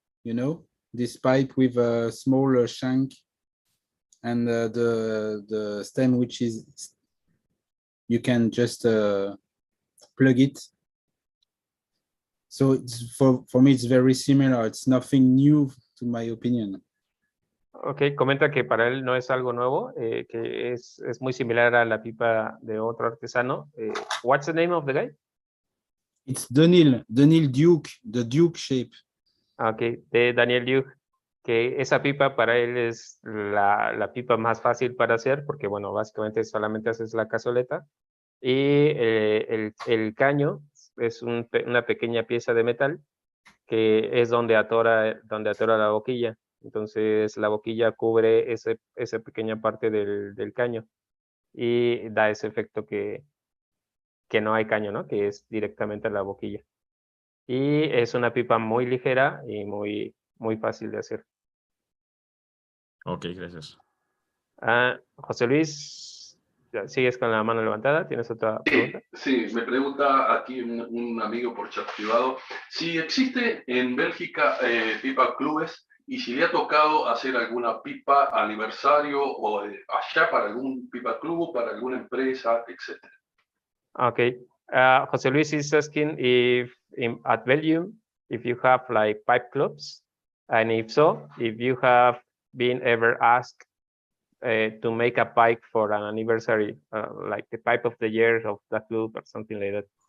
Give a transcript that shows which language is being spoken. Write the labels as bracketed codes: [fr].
[en] You know, this pipe with a small shank and the stem, which is you can just plug it. So it's, for me, it's very similar. It's nothing new, to my opinion. [es] Ok, comenta que para él no es algo nuevo, que es muy similar a la pipa de otro artesano. [en] What's the name of the guy? It's Dunhill Duke, the Duke shape. [es] Ok, de Daniel Duke, que esa pipa para él es la pipa más fácil para hacer, porque bueno, básicamente solamente haces la cazoleta, y el caño es una pequeña pieza de metal que es donde atora la boquilla. Entonces la boquilla cubre esa pequeña parte del caño y da ese efecto que no hay caño, ¿no? Que es directamente a la boquilla. Y es una pipa muy ligera y muy fácil de hacer. Ok, gracias. José Luis, ¿sigues con la mano levantada? ¿Tienes otra pregunta? Sí, me pregunta aquí un amigo por chat privado si existe en Bélgica pipa clubes y si le ha tocado hacer alguna pipa aniversario o allá para algún pipa club, para alguna empresa, etc. Okay. [en] José Luis is asking if at Belgium, if you have like pipe clubs, and if so, if you have been ever asked to make a pipe for an anniversary, like the pipe of the year of the club or something like that.